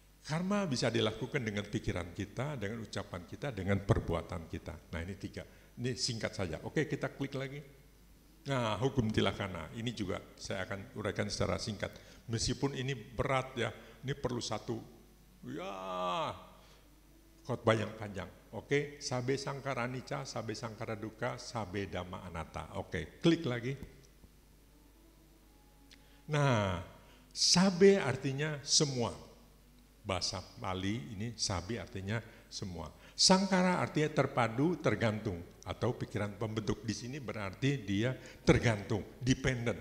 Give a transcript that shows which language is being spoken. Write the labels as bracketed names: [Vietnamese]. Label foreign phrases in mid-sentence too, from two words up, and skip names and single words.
[Indonesian] Karma bisa dilakukan dengan pikiran kita, dengan ucapan kita, dengan perbuatan kita. Nah ini 3, ini singkat saja. Oke, kita klik lagi. Nah, hukum tilakana, ini juga saya akan uraikan secara singkat. Meskipun ini berat ya, ini perlu satu, ya khotbah yang panjang. Oke, [Pali] sabe sangkara anicca, sabe sangkara dukkha, sabe dhamma anatta. [Indonesian] Oke, klik lagi. Nah, sabe artinya semua. Bahasa Bali ini sabe artinya semua. Sangkara artinya terpadu, tergantung, atau pikiran pembentuk. Di sini berarti dia tergantung, dependent.